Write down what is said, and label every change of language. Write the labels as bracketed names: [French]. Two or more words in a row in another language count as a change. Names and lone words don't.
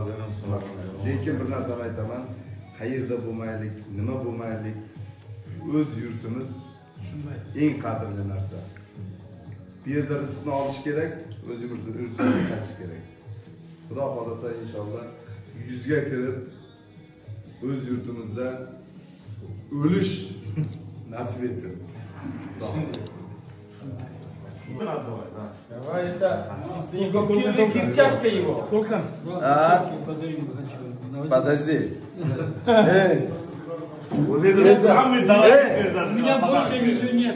[Uzbek] Lekin bir narsani aytaman, qayerda bo'lmaylik, nima bo'lmaylik, o'z yurtimiz eng qadrli narsa. Bu yerda rizqni olish kerak, o'z yurtimizga qaytish kerak. Xudo xolasa inshaalloh yuzga kirib o'z yurtimizda o'lish nasib etsin. [Russian] Давай это перчатка его. Сколько? Подожди. У меня больше ничего нету.